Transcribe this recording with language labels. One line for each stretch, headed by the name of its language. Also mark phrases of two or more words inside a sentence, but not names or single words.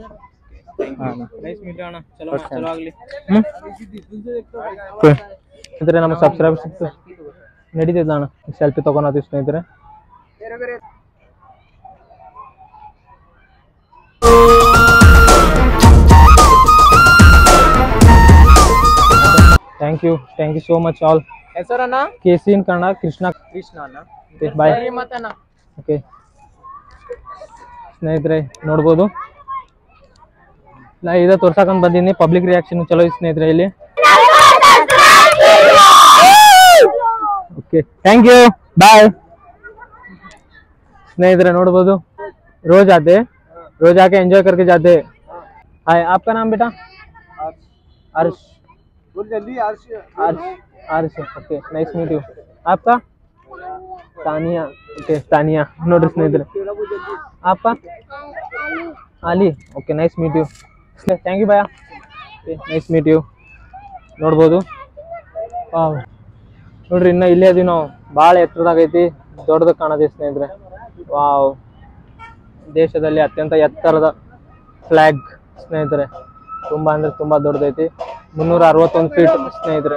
English: nice meet
Kannada: ಅಣ್ಣ ಚಲೋ ಆಗ್ಲಿ ಸ್ನೇಹಿತರೆ ನಮ್ಮ ಸಬ್ಸ್ಕ್ರೈಬರ್ಸ್ ನಡೀತಿದ್ದ ಅಣ್ಣ ಸೆಲ್ಫಿ ತಗೊಂಡು ಸ್ನೇಹಿತರೆ
English: thank you so much all
Kannada: ಹೆಸರಣ್ಣ ಕೆಸಿ ಇನ್ ಕನ್ನಡ ಕೃಷ್ಣ ಅಣ್ಣ ಬಾಯ್ ಓಕೆ ಸ್ನೇಹಿತರೆ ನೋಡ್ಬೋದು ನಾ ಇದ ತೋರ್ಸಕೊಂಡ್ ಬಂದಿನಿ
English: public reaction
Kannada: ಚಲೋ ಐತಿ ಸ್ನೇಹಿತರೆ ಇಲ್ಲಿ
English: okay thank you bye
Kannada: स्नेहितरे ನೋಡಬಹುದು
Hindi: रोज आके एंजॉय करके जाते हाय आपका नाम बेटा अर्श बोल जल्दी अर्श
English: okay nice meet you आपका तानिया ओके तानिया
Kannada: ನೋಡ್ರಿ ಸ್ನೇಹಿತರೆ
English: आपका Ali okay nice meet you thank you भैया okay nice meet you
Kannada: ನೋಡಬಹುದು ವಾವ್ ನೋಡ್ರಿ ಇನ್ನ ಇಲ್ಲೇ ಅದೀವಿ ನಾವು ಭಾಳ ಎತ್ತರದಾಗ ಐತಿ ದೊಡ್ಡದ ಕಾಣತೈತಿ ಸ್ನೇಹಿತರೆ ವಾವ್ ದೇಶದಲ್ಲಿ ಅತ್ಯಂತ ಎತ್ತರದ ಫ್ಲಾಗ್ ಸ್ನೇಹಿತರೆ ತುಂಬಾ ಅಂದ್ರೆ ತುಂಬಾ ದೊಡ್ಡದೈತಿ 361 ಫೀಟ್ ಸ್ನೇಹಿತರೆ